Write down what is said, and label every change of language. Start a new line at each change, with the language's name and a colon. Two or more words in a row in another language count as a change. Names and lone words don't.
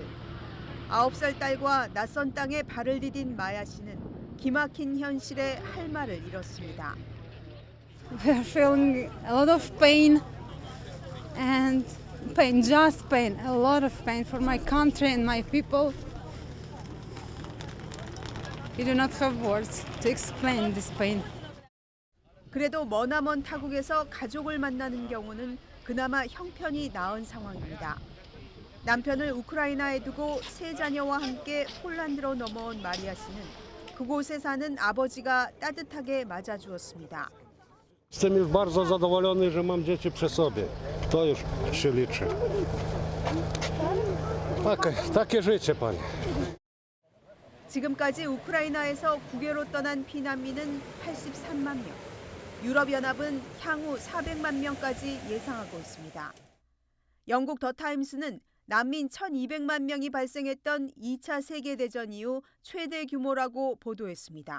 Korean: 9살 딸과 낯선 땅에 발을 디딘 마야 씨는 기막힌 현실에 할 말을 잃었습니다.
English: We're feeling a lot of pain and pain, just pain, a lot of pain for my country and my people. We do not have words to explain this pain.
Korean: 그래도 머나먼 타국에서 가족을 만나는 경우는 그나마 형편이 나은 상황입니다. 남편을 우크라이나에 두고 세 자녀와 함께 폴란드로 넘어온 마리아 씨는 그곳에 사는 아버지가 따뜻하게 맞아주었습니다.
Polish: Jestem już bardzo zadowolony, że mam dzieci przy sobie. To już się liczy. Takie życie, panie.
Korean: 지금까지 우크라이나에서 국외로 떠난 피난민은 83만 명. 유럽연합은 향후 400만 명까지 예상하고 있습니다. 영국 더 타임스는 난민 1,200만 명이 발생했던 2차 세계대전 이후 최대 규모라고 보도했습니다.